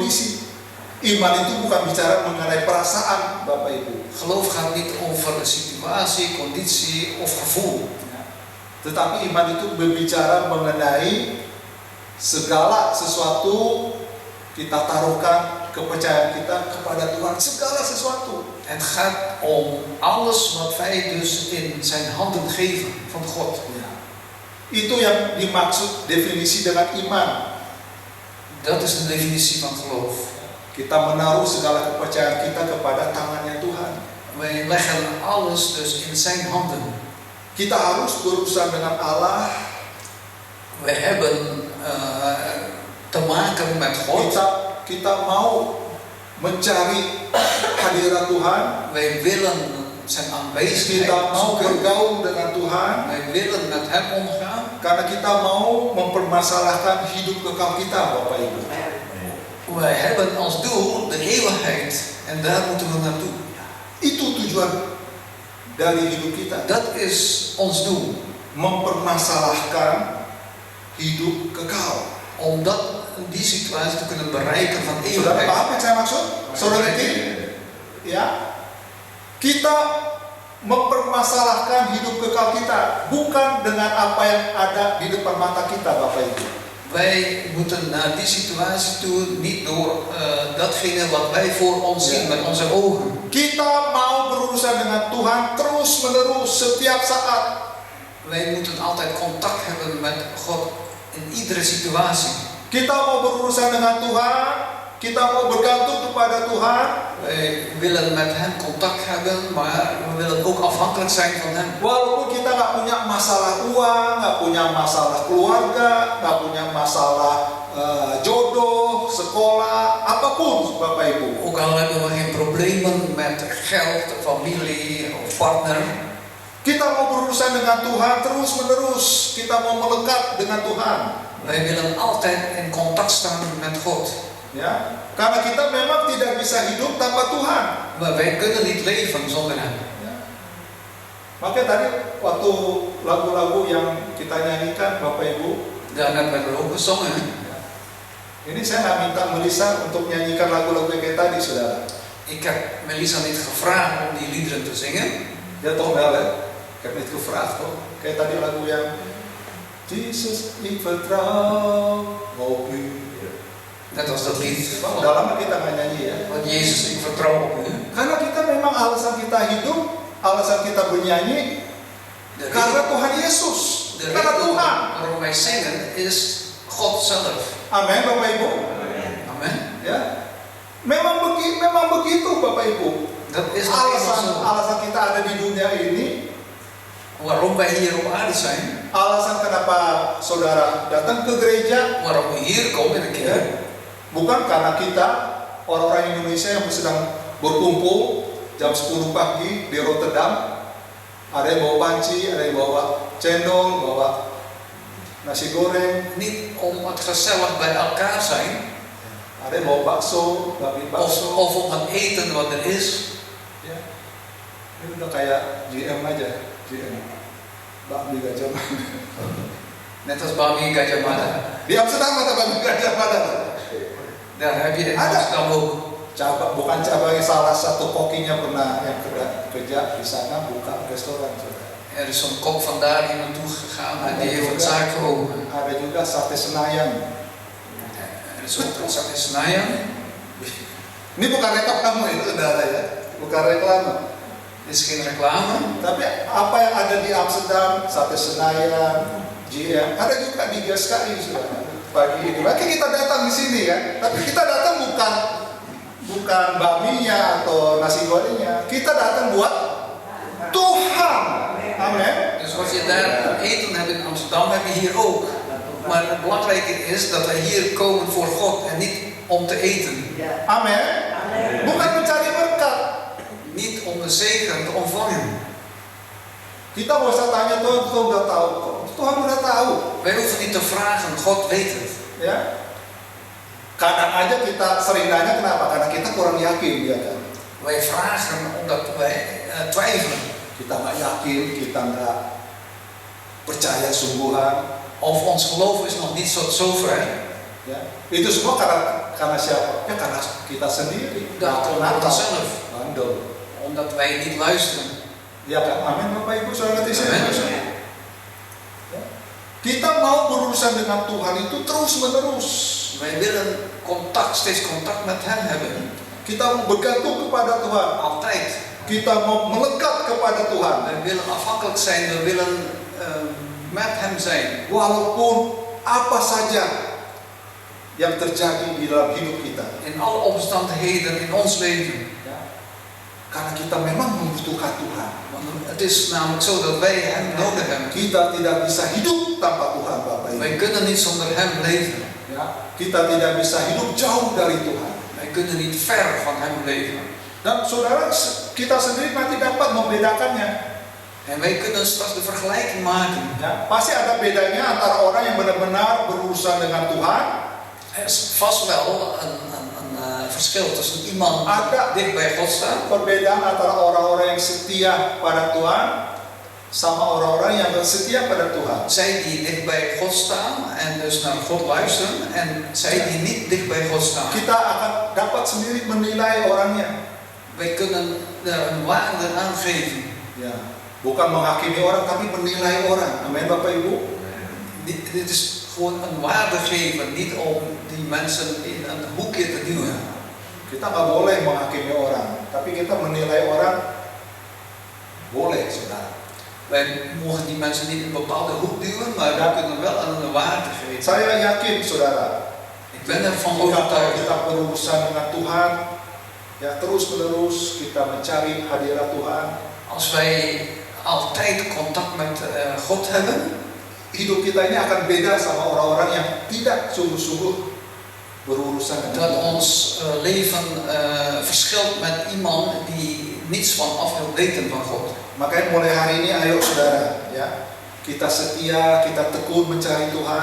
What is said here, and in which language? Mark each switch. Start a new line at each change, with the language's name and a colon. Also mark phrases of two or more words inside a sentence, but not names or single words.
Indonesian: Iman itu bukan bicara mengenai perasaan. Bapak Ibu.
Dutch: Geloof gaat niet over een situatie, conditie of gevoel.
Indonesian: Tetapi iman itu berbicara mengenai segala sesuatu kita taruhkan kepercayaan kita kepada Tuhan, segala sesuatu.
Dutch: Het gaat om alles wat wij dus in zijn handen geven van God.
Indonesian: Ya. Itu yang dimaksud definisi dengan iman.
Dutch: Dat is de definitie van geloof.
Indonesian: Kita menaruh segala kepercayaan kita kepada tangannya Tuhan.
Dutch: Wij leggen alles dus in zijn handen.
Indonesian: Kita harus berurusan dengan Allah.
Dutch: We hebben te maken met God.
Indonesian: Kita mau mencari hadirat Tuhan.
Dutch: Wij willen zijn aanwezigheid
Indonesian: Kita mau
Dutch: zoeken.
Indonesian: bergaul dengan Tuhan.
Dutch: Wij willen met hem omgaan.
Indonesian: Karena kita mau mempermasalahkan hidup kekal kita, Bapak Ibu.
Dutch: Wij hebben als doel de eeuwigheid en daar moeten we naartoe.
Indonesian: Itu tujuan dari hidup kita.
Dutch: Dat is ons doel.
Indonesian: Mempermasalahkan hidup kekal.
Dutch: Om die situatie te kunnen bereiken van
Indonesian: Saudara
Dutch: eeuwigheid.
Indonesian: paham yang saya maksud? Saudara ini? Ya. Kita mempermasalahkan hidup kekal kita bukan dengan apa yang ada di depan mata kita, Bapak Ibu.
Dutch: Wij moeten naar die situatie toe, niet door datgene wat wij voor ons zien met onze ogen.
Indonesian: Kita mau berurusan dengan Tuhan terus menerus setiap saat.
Dutch: Wij moeten altijd contact hebben met God in iedere situatie.
Indonesian: Kita mau berurusan dengan Tuhan, kita mau bergantung kepada Tuhan.
Dutch: Wij willen met hem contact hebben, maar we willen ook afhankelijk zijn van hem.
Indonesian: Walaupun kita nggak punya masalah uang, nggak punya masalah keluarga, nggak punya masalah jodoh, sekolah, apapun, Bapak Ibu.
Dutch: Ook al hebben we geen problemen met geld, familie of partner.
Indonesian: Kita mau berurusan dengan Tuhan terus menerus. Kita mau melekat dengan Tuhan.
Dutch: Wij willen altijd in contact staan met God.
Indonesian: Ya, karena kita memang tidak bisa hidup tanpa Tuhan.
Dutch: Maar wij kunnen niet leven zonder hem.
Indonesian: Ya. Makanya tadi waktu lagu-lagu yang kita nyanyikan, Bapak Ibu,
Dutch: Daar hebben we ook gezongen.
Indonesian: ini saya nggak minta Melissa untuk nyanyikan lagu-lagu kayak tadi, saudara.
Dutch: Ik heb Melissa niet gevraagd om die liederen te zingen. Ya toch wel, hè? Ik heb niet gevraagd, toch?
Indonesian: Kayak tadi lagu yang Jesus,
Dutch: ik vertrouw op u. Net als dat lied.
Indonesian: Udah lama kita nggak nyanyi ya.
Dutch: Want Jezus, ik vertrouw op u.
Indonesian: Karena kita memang alasan kita hidup, alasan kita bernyanyi,
Dutch: De
Indonesian: karena Tuhan Yesus, karena
Dutch: reden
Indonesian: Tuhan.
Dutch: waarom wij zingen is God zelf.
Indonesian: Amin, Bapak Ibu.
Dutch: Amen.
Indonesian: Ya, memang begitu, Bapak Ibu.
Dutch: Dat is nou eenmaal zo.
Indonesian: Alasan kita ada di dunia ini,
Dutch: Waarom wij hier op aarde zijn,
Indonesian: alasan kenapa saudara datang ke gereja,
Dutch: waarom we hier komen in de
Indonesian: ya,
Dutch: kerk,
Indonesian: bukan karena kita orang-orang Indonesia yang sedang berkumpul jam 10 pagi di Rotterdam. Ada yang bawa panci, ada yang bawa cendol, bawa nasi goreng,
Dutch: niet om het gezellig bij elkaar zijn,
Indonesian: ada yang bawa bakso, babi bakso.
Dutch: of om het eten wat er is.
Indonesian: Ya. Ini udah kayak GM aja, GM. Babi Gajah Mada.
Dutch: Net als Bami Gajah Mada.
Indonesian: Di Amsterdam ada Babi Gajah Mada.
Dutch: Daar heb je in
Indonesian: Ada.
Dutch: Amsterdam ook.
Indonesian: Bukan cabangnya, salah satu kokinya pernah yang kerja di sana buka restoran.
Dutch: Er is zo'n kok vandaar hier naartoe gegaan en die heeft een zaak geopend.
Indonesian: Ada juga sate Senayan.
Dutch: Er is ook een sate Senayan.
Indonesian: Ini bukan reklame itu, saudara ya, bukan reklame.
Dutch: Dit is geen reclame.
Indonesian: Tapi apa yang ada di Amsterdam, sate Senayan, GM, ada juga di GSKI, saudara. Pagi ini, makanya kita datang di sini kan. Tapi kita datang bukan baminya atau nasi gorengnya. Kita datang buat Tuhan. Amin.
Dutch: Dus wat je daar eten hebt in Amsterdam, heb je hier ook. Maar het belangrijke is dat wij hier komen voor God en niet om te eten.
Indonesian: Amin. Bukan mencari berkat.
Dutch: Niet om de zegen te ontvangen.
Indonesian: Kita nggak usah tanya Tuhan udah tahu kok. Tuhan udah tahu.
Dutch: Wij hoeven niet te vragen, God weet het.
Indonesian: Ya. Kadang aja kita sering nanya kenapa? Karena kita kurang yakin, ya kan.
Dutch: Wij vragen omdat wij twijfelen.
Indonesian: Kita nggak yakin, kita nggak percaya sungguhan.
Dutch: Of ons geloof is nog niet zo ver.
Indonesian: Ya. Itu semua karena siapa? Ya karena kita sendiri.
Dutch: Dat komt door onszelf.
Indonesian: Bandel.
Dutch: omdat wij niet luisteren.
Indonesian: Ya kan? Amin Bapak Ibu Saudara Amin. Tisha. Kita mau berurusan dengan Tuhan itu terus menerus.
Dutch: Wij willen steeds contact met Hem hebben.
Indonesian: Kita mau bergantung kepada Tuhan.
Dutch: Altijd.
Indonesian: Kita mau melekat kepada Tuhan.
Dutch: We willen afhankelijk zijn, we willen met Hem zijn.
Indonesian: Walaupun apa saja yang terjadi di dalam hidup kita.
Dutch: In alle omstandigheden in ons leven.
Indonesian: Ya. Karena kita memang membutuhkan Tuhan.
Dutch: Want het is namelijk zo dat wij Hem nodig hebben.
Indonesian: Kita tidak bisa hidup tanpa Tuhan, Bapak Ibu.
Dutch: Wij kunnen niet zonder Hem leven.
Indonesian: Ya. Kita tidak bisa hidup jauh dari Tuhan.
Dutch: Wij kunnen niet ver van Hem leven.
Indonesian: Dan saudara, kita sendiri nanti dapat membedakannya.
Dutch: En wij kunnen straks de vergelijking maken.
Indonesian: Ya, pasti ada bedanya antara orang yang benar-benar berurusan dengan Tuhan.
Dutch: Er is vast wel een verschil tussen iemand
Indonesian: Ada
Dutch: dicht bij God staat.
Indonesian: perbedaan antara orang-orang yang setia pada Tuhan sama orang-orang yang setia pada Tuhan.
Dutch: Zij die dicht bij God staan en dus naar God luisteren en zij die niet dicht bij God staan.
Indonesian: Kita akan dapat sendiri menilai orangnya.
Dutch: Wij kunnen er een waarde aan geven.
Indonesian: Ya, bukan menghakimi orang tapi menilai orang. Amin Bapak Ibu.
Dutch: Dit is gewoon een waarde geven, niet om die mensen in een hoekje te duwen.
Indonesian: Kita nggak boleh menghakimi orang, tapi kita menilai orang boleh, saudara.
Dutch: Wij mogen die mensen niet in een bepaalde hoek duwen, maar we kunnen wel aan een waarde geven.
Indonesian: Saya yakin, saudara,
Dutch: Ik ben ervan
Indonesian: jika
Dutch: overtuigd.
Indonesian: kita berurusan dengan Tuhan, ya terus menerus kita mencari hadirat Tuhan.
Dutch: Als wij altijd contact met God hebben,
Indonesian: Hidup kita ini akan beda sama orang-orang yang tidak sungguh-sungguh berurusan dengan
Dutch: dat
Indonesian: Tuhan.
Dutch: ons leven verschilt met iemand die niets van af wil weten van God.
Indonesian: Makanya mulai hari ini, ayo saudara, ya kita setia, kita tekun mencari Tuhan.